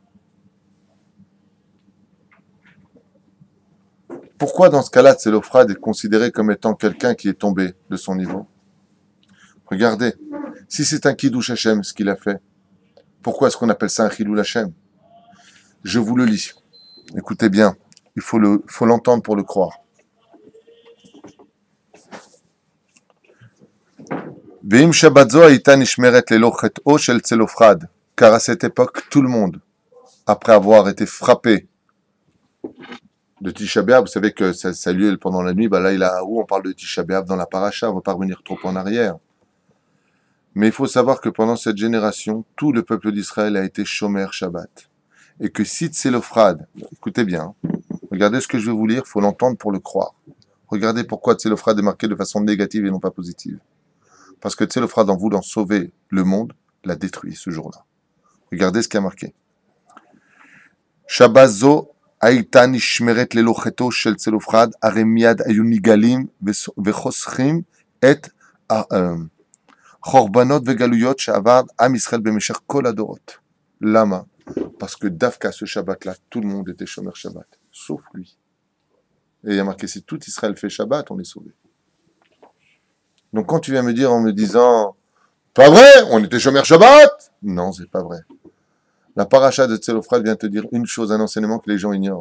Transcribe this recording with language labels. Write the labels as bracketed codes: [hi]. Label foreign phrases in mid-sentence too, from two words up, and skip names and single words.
[fr] Pourquoi dans ce cas-là, Tzelophrad est considéré comme étant quelqu'un qui est tombé de son niveau? Regardez, si c'est un [he] קידוש השם [fr] ce qu'il a fait, pourquoi est-ce qu'on appelle ça un [he] חילול השם? [fr] Je vous le lis. Écoutez bien, il faut l'entendre pour le croire. [he] ואם שבת זו הייתה נשמרת ללא חטאו של צלפחד, [fr] car à cette époque, tout le monde, après avoir été frappé de Tisha B'Av, vous savez que ça a lieu pendant la nuit, là, où on parle de Tisha B'Av dans la paracha, on ne va pas revenir trop en arrière. Mais il faut savoir que pendant cette génération, tout le peuple d'Israël a été [he] שומר שבת. [fr] Et que si Tzelophrad, écoutez bien, regardez ce que je vais vous lire, il faut l'entendre pour le croire. Regardez pourquoi Tzelophrad est marqué de façon négative et non pas positive. Parce que Tzelophrad, en voulant sauver le monde, l'a détruit ce jour-là. Regardez ce qui a marqué. [he] שבת זו הייתה נשמרת ללא חטאו של צלופחד, הרי מיד היו ניגלים וחוסכים את חורבנות וגלויות שעבר עם ישראל במשך כל הדורות. למה? [fr] Parce que דווקא ce Shabbat-là, tout le monde était [he] שומר שבת, [fr] sauf lui. Et il y a marqué, si tout Israël fait Shabbat, on est sauvé. Donc quand tu viens me dire en me disant, pas vrai, on était [he] שומר שבת? [fr] Non, c'est pas vrai. La paracha de Tzelophrad vient te dire une chose, un enseignement que les gens ignorent.